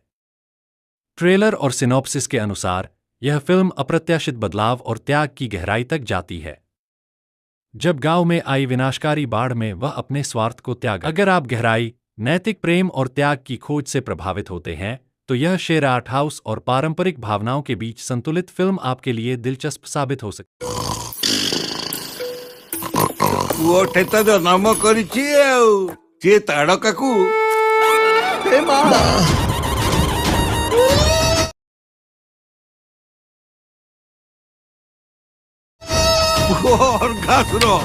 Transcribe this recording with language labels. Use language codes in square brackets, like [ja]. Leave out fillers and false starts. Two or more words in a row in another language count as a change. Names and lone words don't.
[hi] ट्रेलर और सिनॉप्सिस के अनुसार यह फिल्म अप्रत्याशित बदलाव और त्याग की गहराई तक जाती है। जब गांव में आई विनाशकारी बाढ़ में वह अपने स्वार्थ को त्याग। अगर आप गहराई, नैतिक प्रेम और त्याग की खोज से प्रभावित होते हैं तो यह शेर [en] art house [hi] और पारंपरिक भावनाओं के बीच संतुलित फिल्म आपके लिए दिलचस्प साबित हो सकती है। [or] ପୁଅଟେ ତ ଜନ୍ମ କରିଛି ଆଉ ସେ ତାଡକାକୁ ଏ ମା ଅର୍ଗାସୁର